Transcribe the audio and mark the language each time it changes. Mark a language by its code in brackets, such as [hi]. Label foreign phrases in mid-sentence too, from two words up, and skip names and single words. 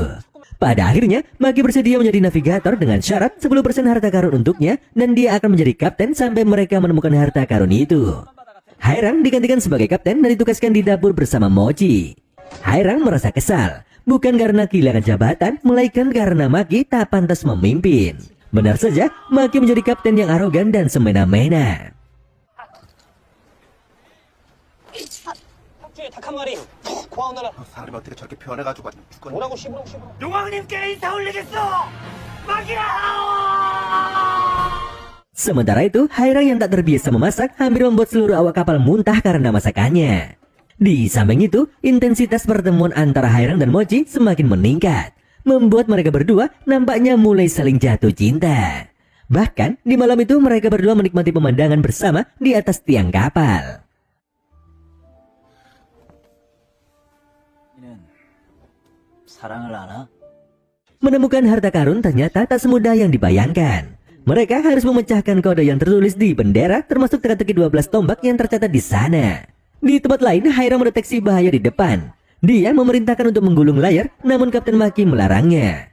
[id] Pada akhirnya, Maki bersedia menjadi navigator dengan syarat 10% harta karun untuknya dan dia akan menjadi kapten sampai mereka menemukan harta karun itu. Hairang digantikan sebagai kapten dan ditugaskan di dapur bersama Mochi. Hairang merasa kesal, bukan karena kehilangan jabatan, melainkan karena Maki tak pantas memimpin. Benar saja, Maki menjadi kapten yang arogan dan semena-mena. [ko] 사람이 어떻게 저렇게 변해가지고 죽겠냐? 뭐라고 씹으라고 용왕님께 인사 올리겠어! 막이야! [id] Sementara itu, Hairang yang tak terbiasa memasak hampir membuat seluruh awak kapal muntah karena masakannya. Di samping itu, intensitas pertemuan antara Hairang dan Mochi semakin meningkat, membuat mereka berdua nampaknya mulai saling jatuh cinta. Bahkan, di malam itu mereka berdua menikmati pemandangan bersama di atas tiang kapal. [ko] 사랑을 아나? [id] Menemukan harta karun ternyata tak semudah yang dibayangkan. Mereka harus memecahkan kode yang tertulis di bendera, termasuk teka-teki 12 tombak yang tercatat di sana. Di tempat lain, Hairang mendeteksi bahaya di depan. Dia memerintahkan untuk menggulung layar, namun Kapten Maki melarangnya.